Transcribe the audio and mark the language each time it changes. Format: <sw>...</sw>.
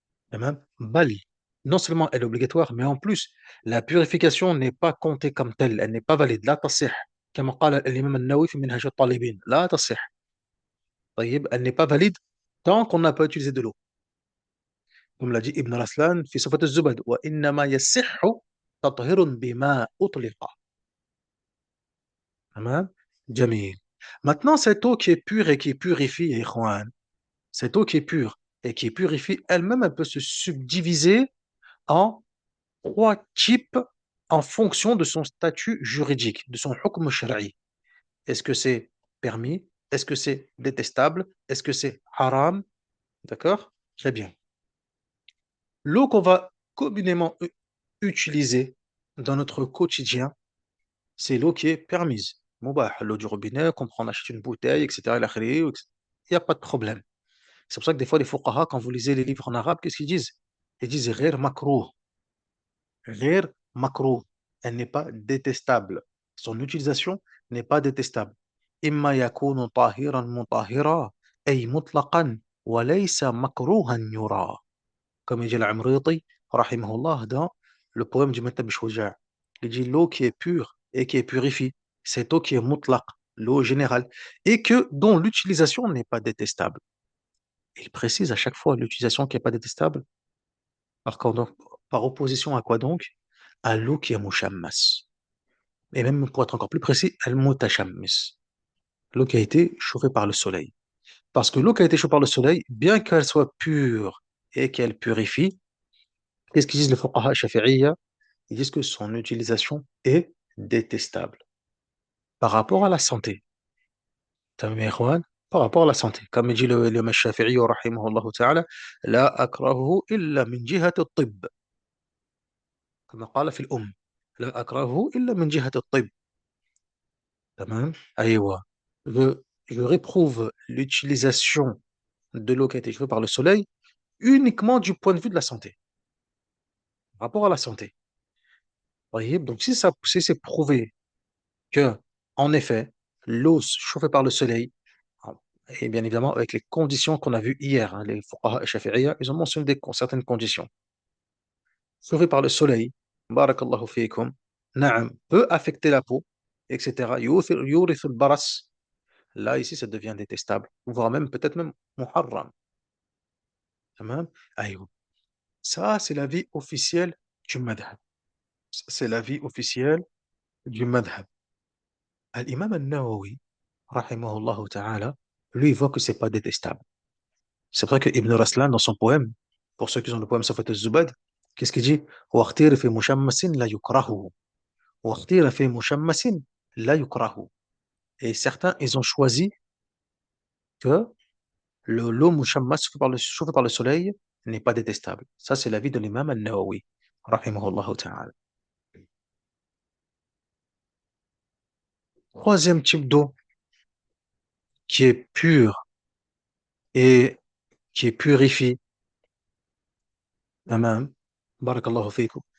<ar>تمام؟ بل</ar> <fr>non seulement elle est obligatoire, mais en plus, la purification n'est pas comptée comme telle, elle n'est pas valide,</fr> <ar>لا تصح كما قال الإمام النووي في منهج الطالبين لا تصح. طيب,</ar> <fr>elle n'est pas valide tant qu'on n'a pas utilisé de l'eau. Comme l'a dit</fr> <ar>Ibn Raslan في صفة الزبد وإنما يصح تطهير بما أطلق. تمام؟ جميل.</ar> <fr>Maintenant, cette eau qui est pure et qui purifie, ikhwan, cette eau qui est pure et qui purifie elle-même, elle peut se subdiviser en trois types en fonction de son statut juridique, de son hukm shara'i. Est-ce que c'est permis? Est-ce que c'est détestable? Est-ce que c'est haram? D'accord? Très bien. L'eau qu'on va communément utiliser dans notre quotidien, c'est l'eau qui est permise. Mubah, l'eau du robinet, qu'on prend, on achète une bouteille, etc. Il n'y a pas de problème. C'est pour ça que des fois, les fuqaha, quand vous lisez les livres en arabe, qu'est-ce qu'ils disent? Ils disent</fr> <ar>غير makruh. غير makruh.</ar> <fr>Elle n'est pas détestable. Son utilisation n'est pas détestable.</fr> <ar>إما يكون طاهرا مطهرا أي مطلقا وليس مكروها يرى.</ar> <fr>Comme il dit l'Amriti, rahimahullah, dans le poème du Matab Shouja'. Il dit l'eau qui est pure et qui est purifiée. Cette eau qui est mutlaq, l'eau générale, et que dont l'utilisation n'est pas détestable. Il précise à chaque fois l'utilisation qui n'est pas détestable, donc, par opposition à quoi donc? À l'eau qui est mushammas. Et même pour être encore plus précis, al-mutashammis. L'eau qui a été chauffée par le soleil. Parce que l'eau qui a été chauffée par le soleil, bien qu'elle soit pure et qu'elle purifie, qu'est-ce qu'ils disent les fuqaha shafi'iyya? Ils disent que son utilisation est détestable par rapport à la santé. Tamam ya ikhwan? Par rapport à la santé. Comme dit l'imam Shafi'i, rahimahullah ta'ala,</fr> <ar>la akrahuhu illa min jihati at-tibb. كما قال في الأم لا أكرهه إلا من جهة الطب. تمام. أيوة.</ar> <fr>Je, je réprouve l'utilisation de l'eau qui a été chauffée par le soleil uniquement du point de vue de la santé, par rapport à la santé. Voyez. Donc si c'est prouvé que, en effet, l'eau chauffée par le soleil, et bien évidemment avec les conditions qu'on a vues hier, hein, les fuqaha shafi'iyya, ils ont mentionné certaines conditions. Chauffée par le soleil, barakallahu fiikum, na'am, peut affecter la peau, etc. Yurithul baras. Là, ici, ça devient détestable, voire même peut-être même muharram. Tamam. Aïe. Ça, c'est l'avis officiel du madhab. Ça, c'est l'avis officiel du madhab. L'imam al-Nawawi, rahimahullah ta'ala, lui, il voit que c'est pas détestable. C'est vrai que Ibn Raslan, dans son poème, pour ceux qui ont le poème Safat al-Zubad, qu'est-ce qu'il dit?</fr> <ar>واختير في مشمس لا يكره واختير في مشمس لا يكره.</ar> <fr>Et certains, ils ont choisi que l'eau mushammas chauffée par le soleil n'est pas détestable. Ça, c'est l'avis de l'imam al-Nawawi, rahimahullah ta'ala. Troisième type d'eau qui est pure et qui est purifiée, tamam, barakallahu fikum.</fr>